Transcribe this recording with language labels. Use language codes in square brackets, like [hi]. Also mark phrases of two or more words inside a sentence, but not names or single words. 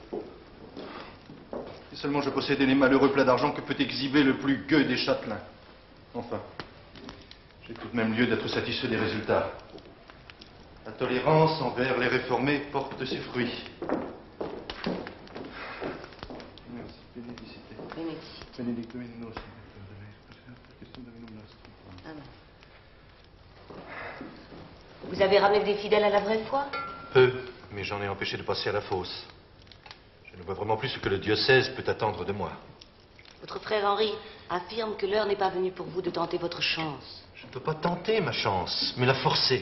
[fr] Si seulement je possédais les malheureux plats d'argent que peut exhiber le plus gueux des châtelains. Enfin, j'ai tout de même lieu d'être satisfait des résultats. La tolérance envers les réformés porte ses fruits. Merci. [la] Benedicite. Benedicite. Benedictum in nos. [fr] Ah non. Vous avez ramené des fidèles à la vraie foi? Peu, mais j'en ai empêché de passer à la fosse. Je ne vois vraiment plus ce que le diocèse peut attendre de moi. Votre frère Henri affirme que l'heure n'est pas venue pour vous de tenter votre chance. Je ne peux pas tenter ma chance, mais la forcer.